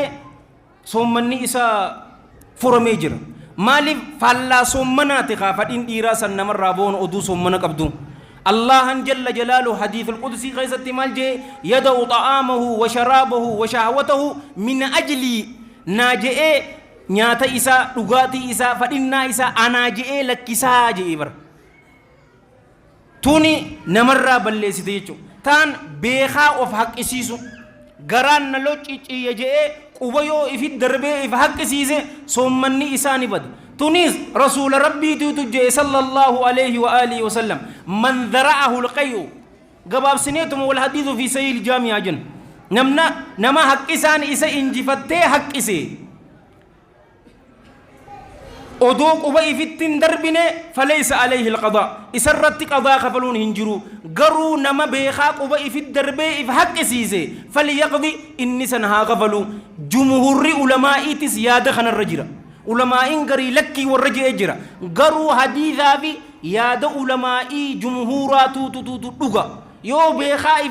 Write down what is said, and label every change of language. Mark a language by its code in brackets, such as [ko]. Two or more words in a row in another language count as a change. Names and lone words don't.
[om] soommanni isaa furamee jira maaliif faallaa soommanaati kaa fadhiin dhiiraa san namarraa boonu oduu soommana qabdu [ar] الله جل جلاله حديث القدسي [om] keessatti maal jee yada'u [ar] طعامه وشرابه وشهوته من أجلي [om] naa je'ee nyaata isaa dhugaatii isaa fadhinnaa isaa anaa je'ee lakkisaa je'ee bara tuni namarraa balleessite jechuudha taan beekaa of haqqisiisu garaan na loccicciye je'ee quba yoo ifit darbee if haqqisiise soommanni isaa ni bada tunis rasuula rabbiitiitu jee [ar] صلى الله عليه وآله وسلم من ذرعه القيء [om] gabaabsineetuma [ar] والحديث في صحيح الجامع [om] jen nama haqqisaan isa injifattee haqqise odoo quba ifittin darbine [ar] فليس عليه [om] alqada isarratti qadaa kafaluun hin jiru garuu nama beekaa quba ifit darbee if haqqisiise falyaqdi inni san haa kafalu jumhurri ulamaa'iitis yaada kanarra jira ulamaa'iin garii lakkii warra je'ee jira garuu hadiisaa fi yaada ulamaa'ii jumhuuraatuutu dhuga yoo beekaa if